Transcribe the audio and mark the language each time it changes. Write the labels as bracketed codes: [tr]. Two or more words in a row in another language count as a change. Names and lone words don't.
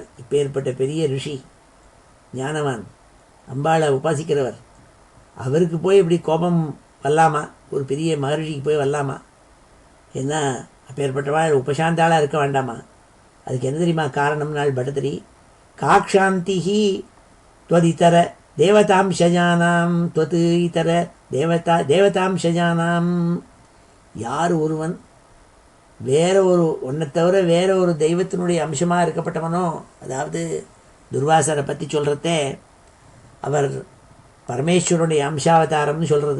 [ta] இப்போ ஏற்பட்ட பெரிய ரிஷி, ஞானவான், அம்பாளை உபாசிக்கிறவர், அவருக்கு போய் இப்படி கோபம் வரலாமா? ஒரு பெரிய மகர்ஷிக்கு போய் வரலாமா? ஏன்னா அப்பேற்பட்டவாள் உபசாந்தாளாக இருக்க வேண்டாமா? அதுக்கு என்ன தெரியுமா காரணம்னாள் பட்டதிரி? [sa] काक्षान्तिहि त्वदितर देवतांशजानाम् त्वत् इतर देवतांशजानाम्. [ta] யார் ஒருவன் வேற ஒரு ஒன்றை தவிர வேற ஒரு தெய்வத்தினுடைய அம்சமாக இருக்கப்பட்டவனோ, அதாவது துர்வாசரை பற்றி சொல்கிறதே அவர் பரமேஸ்வரனுடைய அம்சாவதாரம்னு சொல்கிறது.